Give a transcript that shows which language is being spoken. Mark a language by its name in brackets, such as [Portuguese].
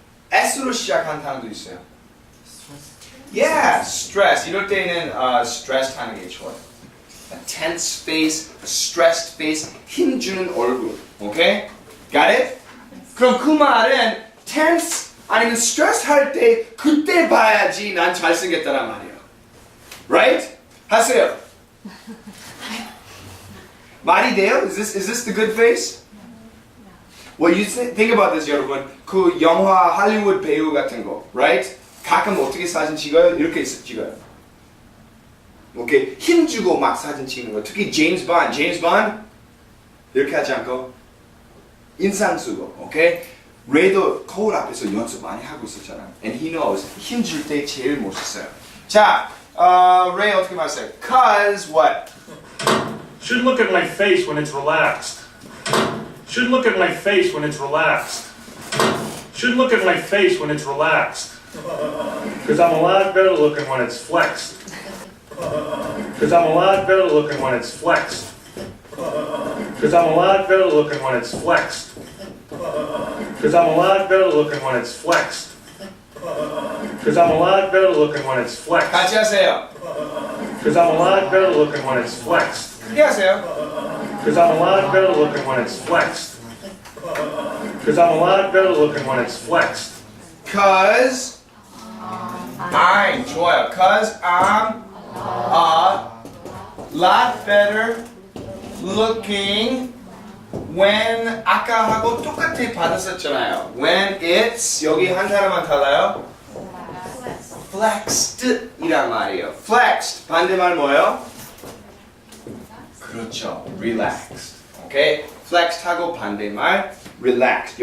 [Korean] S로 시작한 단어도 있어요. [English] Yeah, stress. [Korean] 이럴 때는 stressed 하는 게 좋아요. [English] A tense face, a stressed face, [Korean] 힘주는 얼굴. [English] Okay? Got it? [Korean] 그럼 그 말은 tense 아니면 stress 할 때 그때 봐야지 난 잘생겼다는 말이에요. [English] Right? [Korean] 하세요. 말이 돼요? [English] Is this the good face? Well, you think about this, [Korean] 여러분. 그 영화 할리우드 배우 같은 거, [English] right? [Korean] 가끔 어떻게 사진 찍어요? 이렇게 찍어요. 오케이, 힘주고 막 사진 찍는 거. 특히 제임스 본 이렇게 하지 않고 인상 쓰고, 오케이? 레이도 거울 앞에서 연습 많이 하고 있었잖아. [English] And he knows [Korean] 힘 줄 때 제일 멋있어요. 자, 레이 어떻게 말했어요? [English] Cause what? Should look at my face when it's relaxed. Should look at my face when it's relaxed. Should look at my face when it's relaxed. Because I'm a lot better looking when it's flexed. Because I'm a lot better looking when it's flexed. Because I'm a lot better looking when it's flexed. Because I'm a lot better looking when it's flexed. Because I'm a lot better looking when it's flexed. [Korean] 같이 하세요. [English] Because I'm a lot better looking when it's flexed. [Korean] 크게 하세요. [English] Because I'm a lot better looking when it's flexed. Because I'm a lot better looking when it's flexed. Cause I'm [Korean] 좋아요. [English] Cause I'm a lot better looking when [Korean] 아까 하고 똑같이 받았었잖아요. [English] When it's [Korean] 여기 한 사람만 달라요. Flexed 이란 말이에요. Flexed 반대말 뭐예요? 그렇죠. Relaxed. 오케이? Flexed 하고 반대말 relaxed.